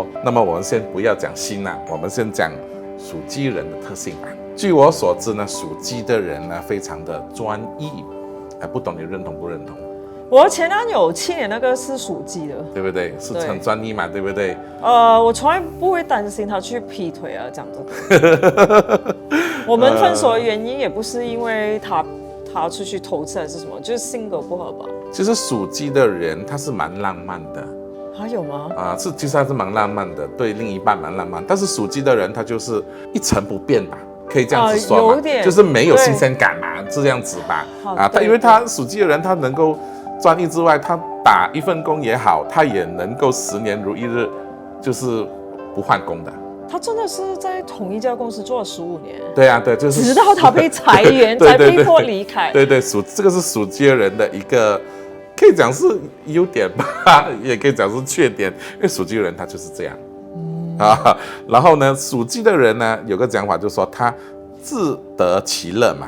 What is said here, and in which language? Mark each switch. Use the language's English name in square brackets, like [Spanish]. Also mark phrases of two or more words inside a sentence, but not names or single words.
[Chinese] 那麼我們先不要講星了，我們先講屬雞人的特性吧。據我所知呢，屬雞的人呢非常的專一，不懂你認同不認同？我前男友7年那個是屬雞的，對不對？是很專一嘛，對不對？我從來不會擔心他去劈腿啊，這樣子。我們分手的原因也不是因為他出去偷吃還是什麼，就是性格不合吧。其實屬雞的人他是蠻浪漫的，還有嗎？其實他是蠻浪漫的，對另一半蠻浪漫。但是屬雞的人他就是一成不變吧，可以這樣子說嘛，有點就是沒有新鮮感嘛，是這樣子吧。他因為他屬雞的人，他能夠專一之外，他打一份工也好，他也能夠10年如一日，就是不換工的。他真的是在同一家公司做了15年。对啊，对，就是直到他被裁員才被迫離開。对，这個是屬雞人的一個，可以講是優點吧，也可以講是缺點，因為屬雞人他就是這樣。然後呢，屬雞的人呢，有個講法就是說他自得其樂嘛。